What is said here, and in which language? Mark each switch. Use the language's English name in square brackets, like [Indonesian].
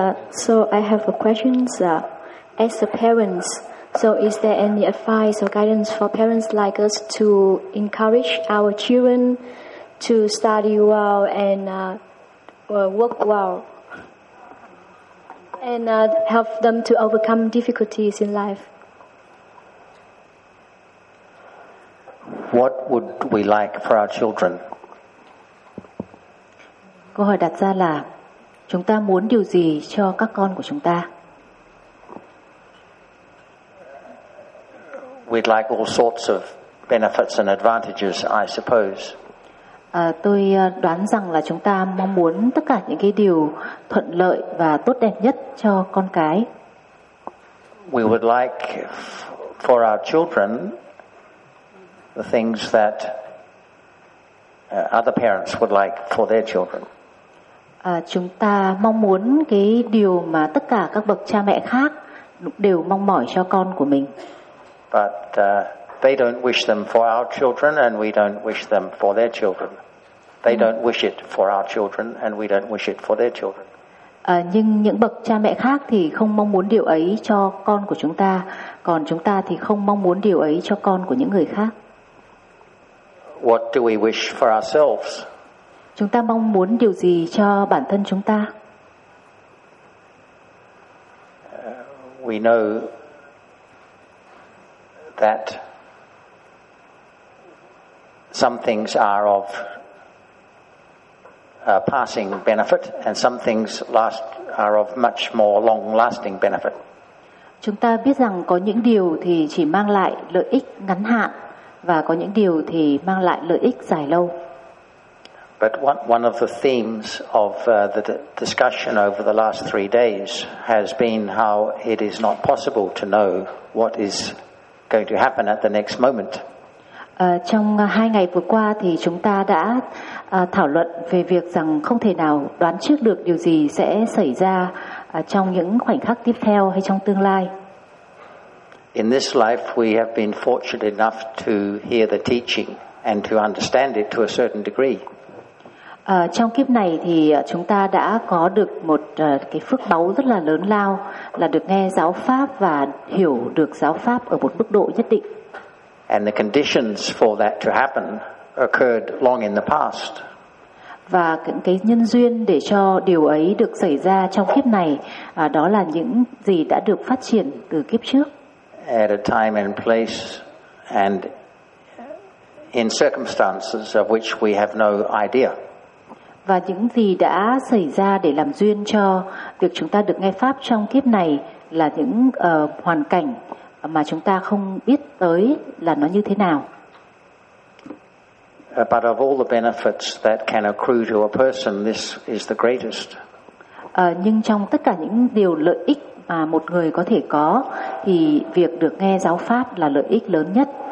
[English] So I have a question, as a parent, so is there any advice or guidance for parents like us to encourage our children to study well and work well and help them to overcome difficulties in life? What would we like for our children? [Vietnamese] Câu hỏi đặt ra là chúng ta muốn điều gì cho các con của chúng ta? [English] We'd like all sorts of benefits and advantages, I suppose. [Vietnamese] Tôi đoán rằng là chúng ta mong muốn tất cả những cái điều thuận lợi và tốt đẹp nhất cho con cái. [English] We would like for our children the things that other parents would like for their children. [Vietnamese] Chúng ta mong muốn cái điều mà tất cả các bậc cha mẹ khác đều mong mỏi cho con của mình. [English] But they don't wish them for our children and we don't wish them for their children. They don't wish it for our children and we don't wish it for their children. [Vietnamese] Nhưng những bậc cha mẹ khác thì không mong muốn điều ấy cho con của chúng ta, còn chúng ta thì không mong muốn điều ấy cho con của những người khác. [English] What do we wish for ourselves? [Vietnamese] Chúng ta mong muốn điều gì cho bản thân chúng ta? [English] We know that some things are of passing benefit and some things last are of much more long-lasting benefit. [Vietnamese] Chúng ta biết rằng có những điều thì chỉ mang lại lợi ích ngắn hạn và có những điều thì mang lại lợi ích dài lâu. [English] But one of the themes of the discussion over the last 3 days has been how it is not possible to know what is going to happen at the next moment. [Vietnamese] Trong 2 ngày vừa qua thì chúng ta đã thảo luận về việc rằng không thể nào đoán trước được điều gì sẽ xảy ra trong những khoảnh khắc tiếp theo hay trong tương lai. [English] In this life we have been fortunate enough to hear the teaching and to understand it to a certain degree. [Vietnamese] Trong kiếp này thì chúng ta đã có được một cái phước báu rất là lớn lao là được nghe giáo pháp và hiểu được giáo pháp ở một mức độ nhất định. [English] And the conditions for that to happen occurred long in the past. [Vietnamese] Và cái nhân duyên để cho điều ấy được xảy ra trong kiếp này đó là những gì đã được phát triển từ kiếp trước. [English] At a time and place and in circumstances of which we have no idea. [Vietnamese] Và những gì đã xảy ra để làm duyên cho việc chúng ta được nghe pháp trong kiếp này là những hoàn cảnh mà chúng ta không biết tới là nó như thế nào. [English] But of all the benefits that can accrue to a person, this is the greatest. [Vietnamese] Nhưng trong tất cả những điều lợi ích mà một người có thể có thì việc được nghe giáo pháp là lợi ích lớn nhất.